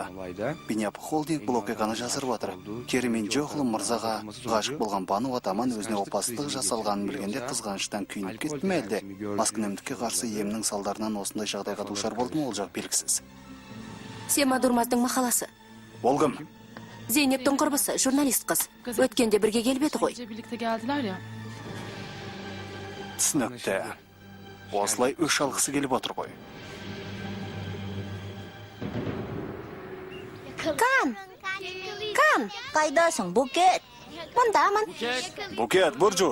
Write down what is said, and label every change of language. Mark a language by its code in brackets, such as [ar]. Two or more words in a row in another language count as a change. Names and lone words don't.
[kk] Биньяпы холдинг бұл оқиғаны жасырып отыр. Керемен Жоғлы мырзаға ғашық болған Бану Атаман өзіне опасыздық жасалғанын білгенде қызғаныштан күйініп кетті ме әлде? Маскүнемдікке қарсы емнің салдарынан осындай жағдайға душар болды ма, ол жақ белгісіз. Сема Дурмаздың мақаласы. Ол кім? Зейнептің құрбысы, журналист қыз. Өткенде бірге келбеді ғой. [tr] Birlikte geldiler ya. [kk] Түсінікті. Осылай өш алғысы келіп отыр ғой. Кан, Қайдасың, Букет? мұндамын. Букет, Буржу.